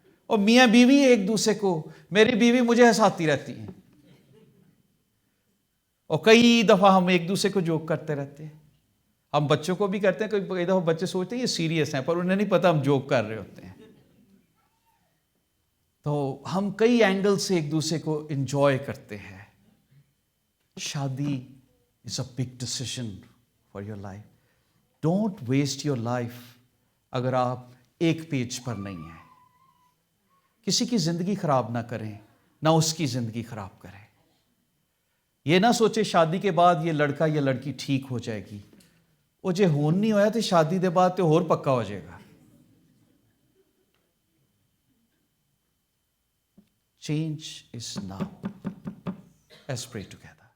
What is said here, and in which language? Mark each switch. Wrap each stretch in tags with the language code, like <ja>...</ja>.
<ur>اور میاں بیوی ایک دوسرے کو، میری بیوی مجھے ہنساتی رہتی ہیں، اور کئی دفعہ ہم ایک دوسرے کو جوک کرتے رہتے ہیں. ہم بچوں کو بھی کرتے ہیں، کئی دفعہ بچے سوچتے ہیں یہ سیریس ہیں، پر انہیں نہیں پتا ہم جوک کر رہے ہوتے ہیں. تو ہم کئی اینگل سے ایک دوسرے کو انجوائے کرتے ہیں.</ur> <en>شادی is a big decision for your life. Don't waste your life</en> <ur>اگر آپ ایک پیج پر نہیں ہیں. کسی کی زندگی خراب نہ کریں، نہ اس کی زندگی خراب کریں. یہ نہ سوچے شادی کے بعد یہ لڑکا یا لڑکی ٹھیک ہو جائے گی.</ur> <pa>وہ جے ہون نہیں ہویا تو شادی دے بعد</pa> <ur>تو اور پکا ہو جائے گا.</ur> <en>Change is now. Let's pray together.</en>